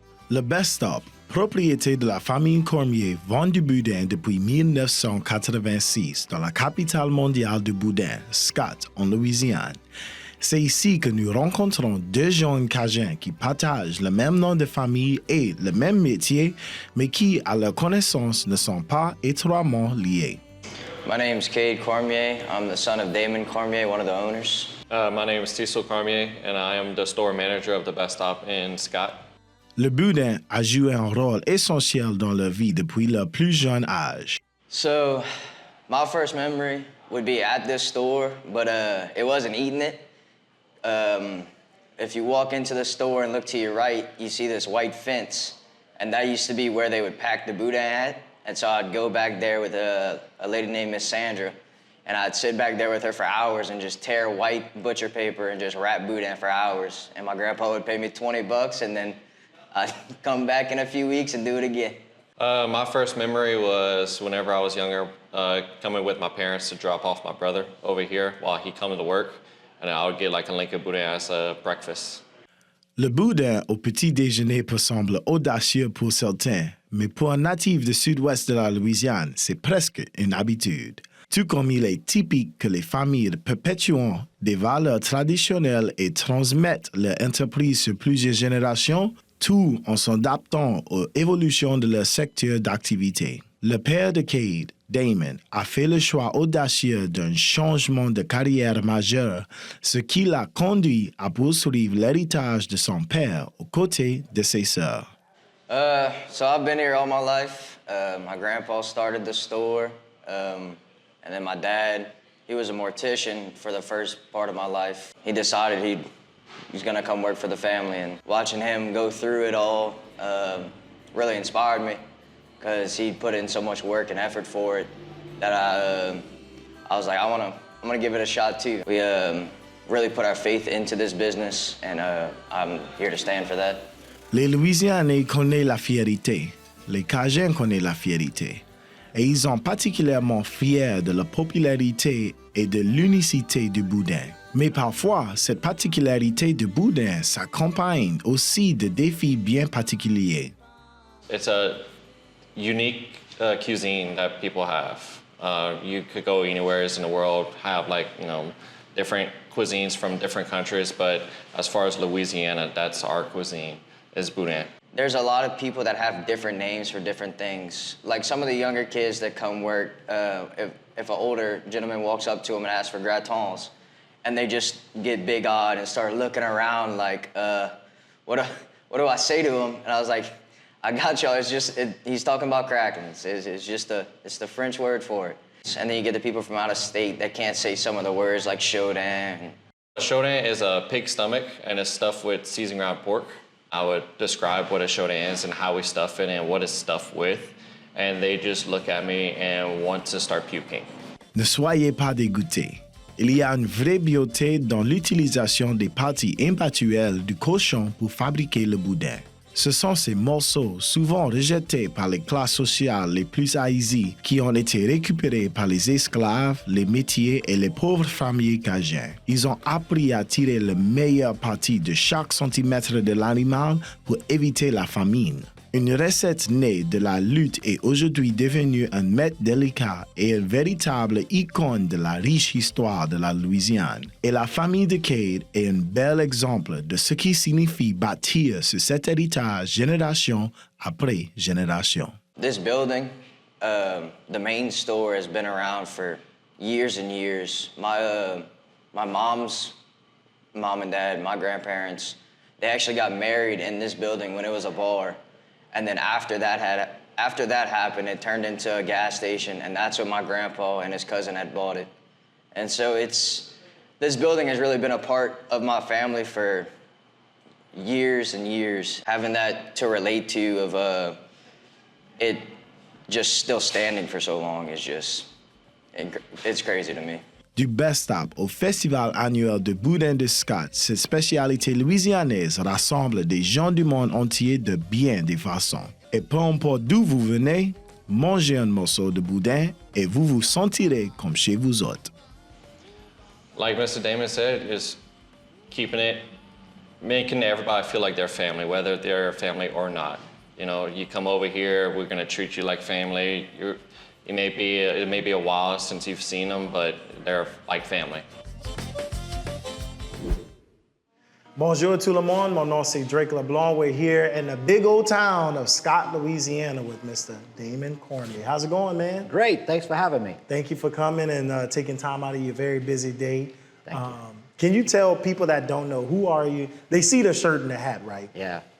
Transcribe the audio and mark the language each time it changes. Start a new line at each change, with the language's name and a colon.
French: Le Best-Stop, propriété de la famille Cormier, vend du boudin depuis 1986 dans la capitale mondiale du boudin, Scott, en Louisiane. C'est ici que nous rencontrons deux jeunes Cajuns qui partagent le même nom de famille et le même métier, mais qui, à leur connaissance, ne sont pas étroitement liés.
English: My name is Cade Cormier. I'm the son of Damon Cormier, one of the owners. My name is Cecil Cormier, and I am the store manager of the Best Stop in Scott. Le boudin a joué un rôle essentiel dans leur vie depuis leur plus jeune âge. So, my first memory would be at this store, but it wasn't eating it. If you walk into the store and look to your right, you see this white fence, and that used to be where they would pack the boudin at. And so I'd go back there with a lady named Miss Sandra, and I'd sit back there with her for hours and just tear white butcher paper and just wrap boudin for hours. And my grandpa would pay me $20, and then I'd come back in a few weeks and do it again. My first memory was whenever I was younger, coming with my parents to drop off my brother over here while he come to work, and I would get like a link of boudin as a breakfast.
French: Le boudin au petit déjeuner peut sembler audacieux pour certains, mais pour un natif du sud-ouest de la Louisiane, c'est presque une habitude. Tout comme il est typique que les familles perpétuent des valeurs traditionnelles et transmettent leur entreprise sur plusieurs générations, tout en s'adaptant aux évolutions de leur secteur d'activité. Le père de Cade, Damon, a fait le choix audacieux d'un changement de carrière majeur, ce qui l'a conduit à poursuivre l'héritage de son père aux côtés de ses sœurs.
English: So I've been here all my life. My grandpa started the store, and then my dad, he was a mortician for the first part of my life. He decided he's gonna come work for the family, and watching him go through it all really inspired me, because he put in so much work and effort for it that I was like, I'm gonna give it a shot too. We really put our faith into this business, and I'm here to stand for that.
French: Les Louisianais connaissent la fierté, les Cajuns connaissent la fierté, et ils sont particulièrement fiers de la popularité et de l'unicité du boudin. Mais parfois, cette particularité du boudin s'accompagne aussi de défis bien particuliers.
English: It's a unique cuisine that people have. You could go anywhere in the world, have different cuisines from different countries, but as far as Louisiana, that's our cuisine, is boudin. There's a lot of people that have different names for different things. Like some of the younger kids that come work, if an older gentleman walks up to them and asks for gratons, and they just get big-eyed and start looking around like, what do I say to him? And I was like, I got y'all. He's talking about crackers. It's the French word for it. And then you get the people from out of state that can't say some of the words like chaudin. Chaudin is a pig stomach, and it's stuffed with seasoned ground pork. I would describe what a chaudin is and how we stuff it and what it's stuffed with. and they just look at me and want to start puking.
French: Ne soyez pas dégoûtés. Il y a une vraie beauté dans l'utilisation des parties impatuelles du cochon pour fabriquer le boudin. Ce sont ces morceaux, souvent rejetés par les classes sociales les plus aisées, qui ont été récupérés par les esclaves, les métiers et les pauvres familles cajuns. Ils ont appris à tirer le meilleur parti de chaque centimètre de l'animal pour éviter la famine. Une recette née de la lutte est aujourd'hui devenue un mets délicat et une véritable icône de la riche histoire de la Louisiane. Et la famille de Cade est un bel exemple de ce qui signifie bâtir sur cet héritage génération après génération.
English: This building, the main store, has been around for years and years. My mom's mom and dad, my grandparents, they actually got married in this building when it was a bar. And then after that happened, it turned into a gas station, and that's when my grandpa and his cousin had bought it. And so this building has really been a part of my family for years and years. Having that to relate to of it just still standing for so long is just, it's crazy to me.
French: Du best-up au festival annuel de Boudin de Scott, cette spécialité louisianaise rassemble des gens du monde entier de bien des façons. Et peu importe d'où vous venez, mangez un morceau de boudin et vous vous sentirez comme chez vous autres.
English: Like Mr. Damon said, is keeping it, making everybody feel like they're family, whether they're family or not. You know, you come over here, we're gonna treat you like family. It may be a while since you've seen them, but they're like family.
French: Bonjour tout le monde, mon nom c'est Drake LeBlanc.
English: We're here in the big old town of Scott, Louisiana with Mr. Damon Cormier. How's it going, man? Great, thanks for having me. Thank you for coming and taking time out of your very busy day. Thank you. Can you tell people that don't know, who are you? They see the shirt and the hat, right? Yeah.